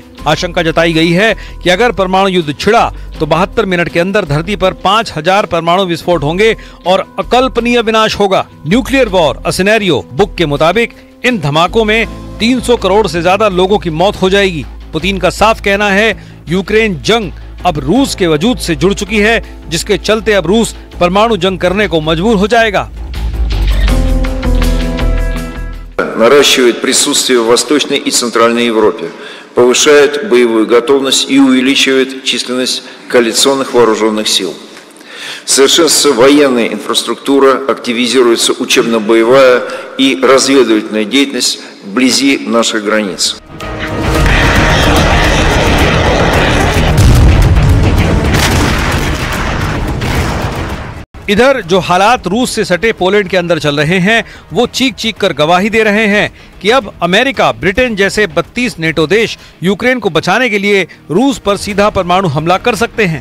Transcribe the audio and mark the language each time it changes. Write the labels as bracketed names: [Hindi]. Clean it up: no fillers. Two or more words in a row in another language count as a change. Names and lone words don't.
[Hindi] आशंका जताई गई है कि अगर परमाणु युद्ध छिड़ा तो 72 मिनट के अंदर धरती पर 5000 परमाणु विस्फोट होंगे और अकल्पनीय विनाश होगा। [English] nuclear war a scenario [Hindi] बुक के मुताबिक इन धमाकों में 300 करोड़ से ज्यादा लोगों की मौत हो जाएगी। पुतिन का साफ कहना है यूक्रेन जंग अब रूस के वजूद से जुड़ चुकी है, जिसके चलते अब रूस परमाणु जंग करने को मजबूर हो जाएगा। [Russian] Наращивает присутствие в Восточной и Центральной Европе, повышает боевую готовность и увеличивает численность коалиционных вооруженных сил. Совершенствуется военная инфраструктура, активизируется учебно-боевая и разведывательная деятельность вблизи наших границ. [Hindi] इधर जो हालात रूस से सटे पोलैंड के अंदर चल रहे हैं, वो चीख चीख कर गवाही दे रहे हैं कि अब अमेरिका, ब्रिटेन जैसे 32 नेटो देश यूक्रेन को बचाने के लिए रूस पर सीधा परमाणु हमला कर सकते हैं।